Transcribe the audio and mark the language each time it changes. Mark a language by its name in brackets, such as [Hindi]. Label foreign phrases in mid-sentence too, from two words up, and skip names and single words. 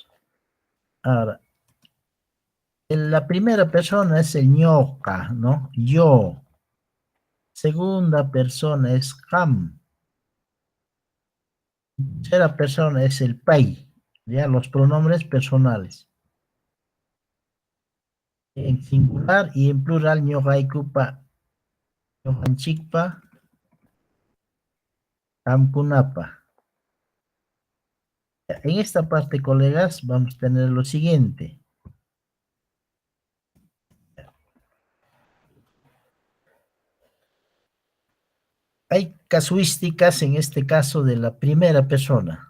[Spanish] Ahora, la primera persona es el ñoca, ¿no? Yo. Segunda persona es ham. Tercera persona es el pai. Ya, los pronombres personales. En singular y en plural, [Quechua] ñoqaykupa, ñoqanchikpa, hamkunapa. [Spanish] En esta parte, colegas, vamos a tener lo siguiente. Hay casuísticas en este caso de la primera persona.